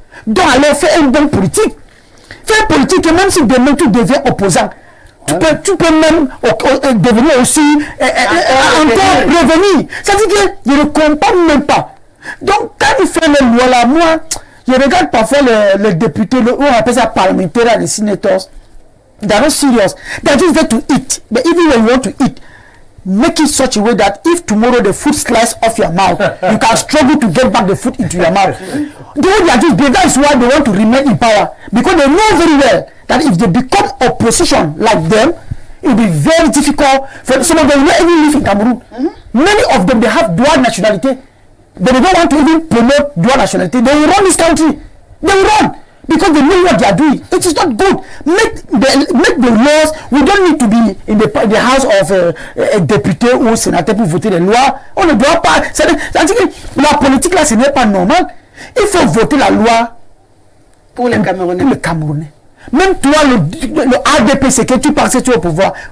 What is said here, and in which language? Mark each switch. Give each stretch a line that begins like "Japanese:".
French: Donc, alors, fais une bonne politique. Fais une politique que même si demain tu deviens opposant, tu peux même devenir aussi encore revenir. Ça veut dire que je ne comprends même pas. Donc, quand ils font les lois là, moi, je regarde parfois les députés, on appelle ça parlementaires, les senators.
English: They are not serious. They are just there to eat. But even when you want to eat, make it such a way that if tomorrow the food slides off your mouth, you can struggle to get back the food into your mouth. They are just there. That is why they want to remain in power. Because they know very well that if they become opposition like them, it will be very difficult for some of them not even live in Cameroon. Many of them, they have dual nationality. But they don't want to even promote dual nationality. They will run this country. They will run. Because they know what they are doing. It is not good. Make the laws. We don't need to be in the house of a
French: député ou un sénateur pour voter les lois. On ne doit pas. C'est-à-dire que la politique là, ce n'est pas normal. Il faut voter la loi pour les Camerounais. Même toi, le ADP, c'est que tu pensais que tu es au pouvoir.